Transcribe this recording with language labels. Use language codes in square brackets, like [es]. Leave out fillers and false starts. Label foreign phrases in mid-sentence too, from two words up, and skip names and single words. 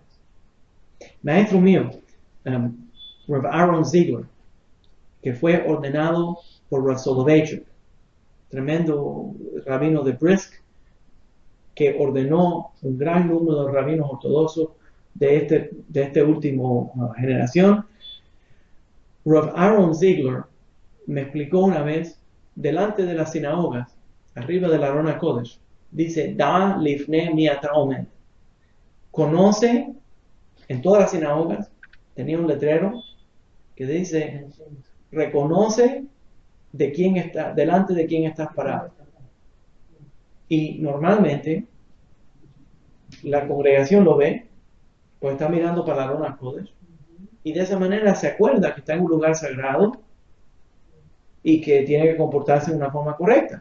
[es] Maestro mío, Rav Aaron Ziegler, que fue ordenado por Rav Soloveitchik, tremendo rabino de Brisk, que ordenó un gran número de rabinos ortodoxos de este último generación. Rav Aaron Ziegler me explicó una vez, delante de las sinagogas, arriba de la [he] ארון קודש, [es] dice, [he] דע לפני מי אתה עומד. [es] Conoce, en todas las sinagogas, tenía un letrero que dice, reconoce de quién está, delante de quién estás parado. Y normalmente, la congregación lo ve, pues está mirando para la [he] ארון קודש, [es] y de esa manera se acuerda que está en un lugar sagrado y que tiene que comportarse de una forma correcta.